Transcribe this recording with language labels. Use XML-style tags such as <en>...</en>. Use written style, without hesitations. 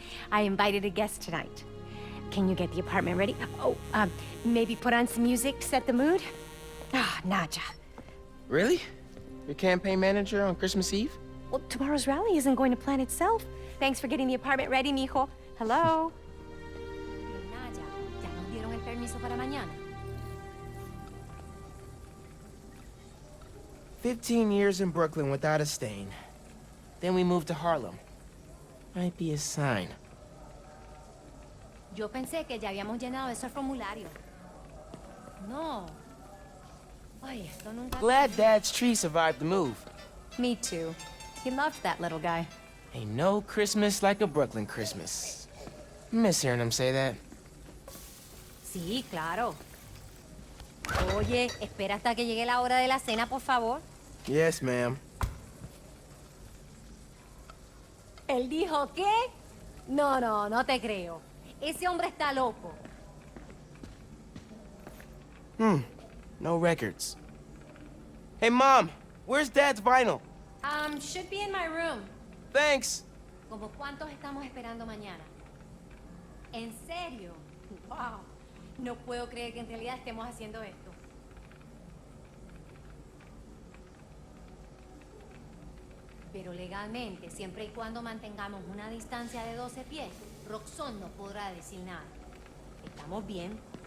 <en>I invited a guest tonight. Can you get the apartment ready? Oh, maybe put on some music to set the mood? Ah, Naja. Really? Your campaign manager on Christmas Eve? Well, tomorrow's rally isn't going to plan itself. Thanks for getting the apartment ready, mijo. Hello?</en> <es>Naja, ya nos dieron el permiso para mañana.</es> <en>15 years in Brooklyn without a stain. Then we moved to Harlem. Might be a sign.</en> <es>Yo pensé que ya habíamos llenado esos formularios. No. Ay, esto nunca...</es> <en>Glad Dad's tree survived the move. Me too. He loved that little guy. Ain't no Christmas like a Brooklyn Christmas. Miss hearing him say that.</en> <es>Sí, claro. Oye, espera hasta que llegue la hora de la cena, por favor.</es> <en>Yes, ma'am.</en> <es>¿Él dijo qué? No, no, no te creo. Ese hombre está loco.</es> <en>No records. Hey, Mom, where's Dad's vinyl? Should be in my room. Thanks.</en> <es>¿Como cuántos estamos esperando mañana? ¿En serio? Wow. No puedo creer que en realidad estemos haciendo esto. Pero legalmente, siempre y cuando mantengamos una distancia de 12 pies, Roxanne no podrá decir nada. ¿Estamos bien?</es>